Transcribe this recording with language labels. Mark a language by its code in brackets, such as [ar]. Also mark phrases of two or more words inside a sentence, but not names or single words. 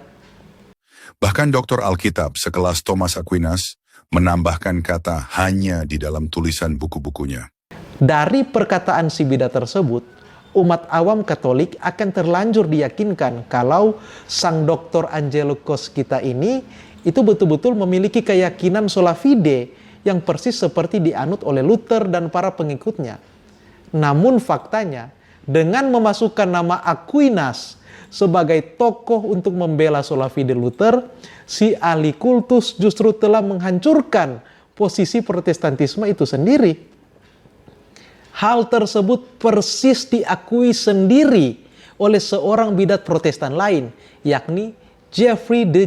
[id] Bahkan doktor Alkitab sekelas Thomas Aquinas menambahkan kata hanya di dalam tulisan buku-bukunya. Dari perkataan si bidat tersebut, umat awam Katolik akan terlanjur diyakinkan kalau sang Dr. Angelo Kos kita ini itu betul-betul memiliki keyakinan [la] sola fide [id] yang persis seperti dianut oleh Luther dan para pengikutnya. Namun faktanya, dengan memasukkan nama Aquinas sebagai tokoh untuk membela [la] sola fide [id] Luther, si ahli kultus justru telah menghancurkan posisi Protestantisme itu sendiri. Hal tersebut persis diakui sendiri oleh seorang bidat Protestan lain, yakni Jeffrey D.